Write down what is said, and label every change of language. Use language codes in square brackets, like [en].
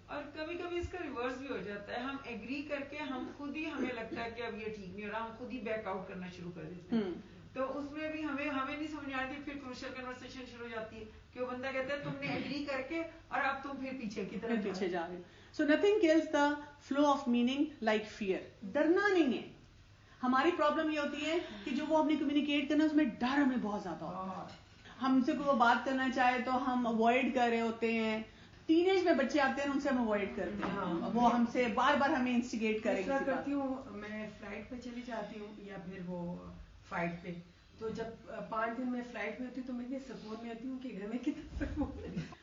[ur] اور کبھی کبھی اس کا ریورس بھی ہو جاتا ہے, ہم ایگری کر کے ہم خود ہی ہمیں لگتا ہے کہ اب یہ ٹھیک نہیں ہو رہا, ہم خود ہی بیک آؤٹ کرنا شروع کر دیتے ہیں. تو اس میں بھی ہمیں نہیں سمجھ آتی, پھر کروشل کنورسیشن شروع ہو جاتی ہے کہ وہ بندہ کہتا ہے تم نے ایگری کر کے اور اب تم پھر پیچھے کی طرف پیچھے جا رہے. [en] So nothing kills the flow of meaning like fear. [ur] ڈرنا نہیں ہے. ہماری پرابلم یہ ہوتی ہے کہ جو وہ ہم نے کمیونیکیٹ کرنا اس میں ڈر ہمیں بہت زیادہ ہوتا ہے. ہم سے کوئی بات کرنا چاہے تو ہم اوائڈ کر رہے ہوتے ہیں. ٹین ایج میں بچے آتے ہیں ان سے ہم اوائڈ کرتے ہیں, وہ ہم سے بار بار ہمیں انسٹیگیٹ کرتی ہوں. میں فلائٹ پہ چلی جاتی ہوں یا پھر وہ فلائٹ پہ, تو جب 5 دن میں فلائٹ میں ہوتی ہوں تو میں اتنے سکون میں آتی ہوں کہ گھر میں کتنا سکون ہے.